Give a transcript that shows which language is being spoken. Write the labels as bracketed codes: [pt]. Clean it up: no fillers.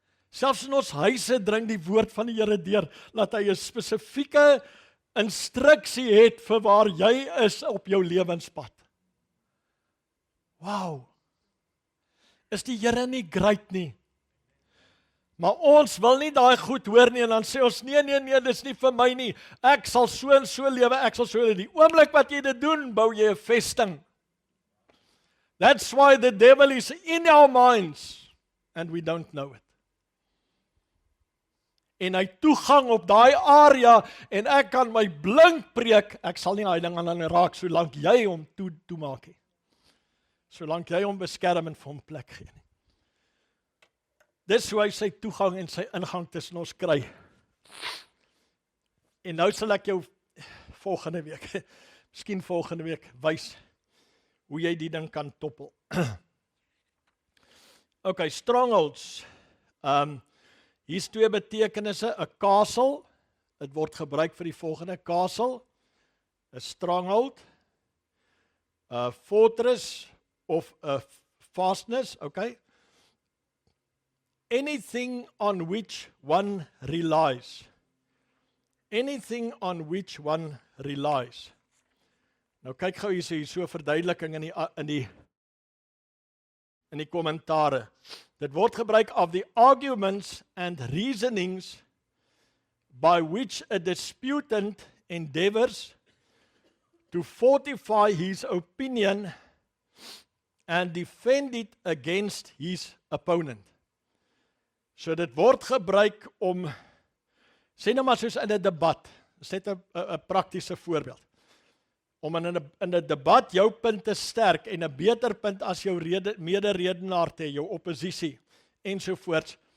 [af] Selfs in ons huise dring die woord van die Here deur, dat hy 'n spesifieke instruksie het vir waar jy is op jou lewenspad. Wow! Is die Here nie great nie? Maar ons wil nie daai goed hoor nie en dan sê ons nee, dis nie vir my nie. Ek sal so en so lewe, ek sal so lewe. Die oomblik wat jy dit doen, bou jy 'n vesting. [en] That's why the devil is in our minds and we don't know it. [af] en hy toegang op daai area en ek kan my blink preek, ek sal nie daai ding aan hulle raak solank jy hom toemaak nie. Solank jy hom beskerm en vir hom plek gee nie. Dis hoe hy sy toegang en sy ingang tussen ons kry. En nou sal ek jou volgende week, miskien volgende week, wys hoe jy die ding kan toppel. Okay, strongholds. Hier's twee betekenisse, 'n castle, dit word gebruik vir die volgende, castle, 'n stronghold, 'n fortress of 'n fastness, okay? [en] Anything on which one relies. Anything on which one relies. [af] Nou kyk gou hier so 'n verduideliking in die kommentare. Dit word gebruik [en] of the arguments and reasonings by which a disputant endeavors to fortify his opinion and defend it against his opponent. [af] So dit word gebruik om, sê nou maar soos in 'n debat, dis net 'n praktiese voorbeeld, om in 'n debat jou punt te sterk en 'n beter punt as jou mederedenaar te hê, jou oppositie ensovoorts.